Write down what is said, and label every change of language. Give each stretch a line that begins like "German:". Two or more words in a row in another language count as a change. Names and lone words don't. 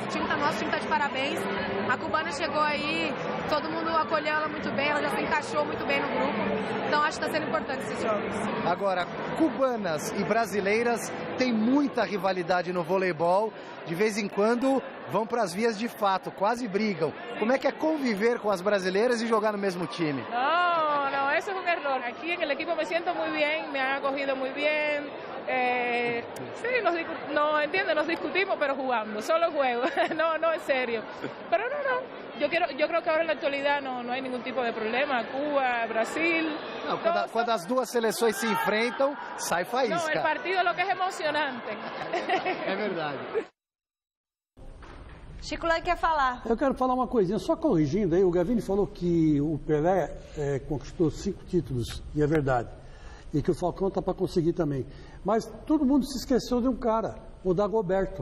Portuguese: O time tá nosso, o time tá de parabéns. A cubana chegou aí, todo mundo acolheu ela muito bem, ela já se encaixou muito bem no grupo. Então acho que está sendo importante esses jogos. Agora, cubanas e brasileiras têm muita rivalidade no voleibol. De vez em quando vão para as vias de fato, quase brigam. Como é que é conviver com as brasileiras e jogar no mesmo time?
Spanish: No, eso es un error. Aquí en el equipo me siento muy bien, me han acogido muy bien. Sí, nos discutimos, pero jugando, solo juego, no es serio. Pero no. Yo creo que ahora en la actualidad no hay ningún tipo de problema. Cuba, Brasil.
Portuguese: Não, quando as duas seleções se enfrentam, sai faísca.
Spanish: No, el partido lo que es emocionante.
Portuguese: É verdade. Chico Lang quer falar. Eu quero falar uma coisinha, só corrigindo aí, o Gavini falou que o Pelé conquistou 5 títulos, e é verdade. E que o Falcão está para conseguir também. Mas todo mundo se esqueceu de um cara, o Dagoberto.